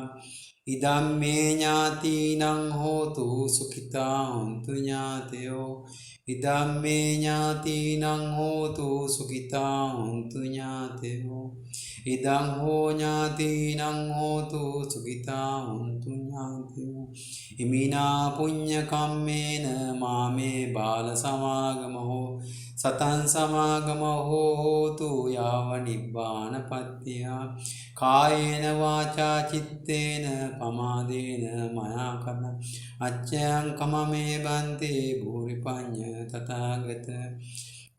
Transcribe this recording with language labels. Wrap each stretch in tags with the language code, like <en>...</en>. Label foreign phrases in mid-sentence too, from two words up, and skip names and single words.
<pi>ඉදම්මේ ඥාතිනං හෝතු සුඛිතා හොන්තු ඥාතයෝ. ඉදම්මේ ඥාතිනං හෝතු සුඛිතා හොන්තු ඥාතයෝ. ඉදං හෝ ඥාතිනං හෝතු සුඛිතා හොන්තු ඥාතයෝ. ඉමිනා පුඤ්ඤ කම්මේන මාමේ බාල සමාගමෝ සතං සමාගමෝ හෝතු යාව නිබ්බාන පත්තියා. කායේන වාචා චිත්තේන පමාදේන මයා කත අච්ඡයං කමමේ බන්තේ භූරි පඤ්ඤ තථාගත.</pi>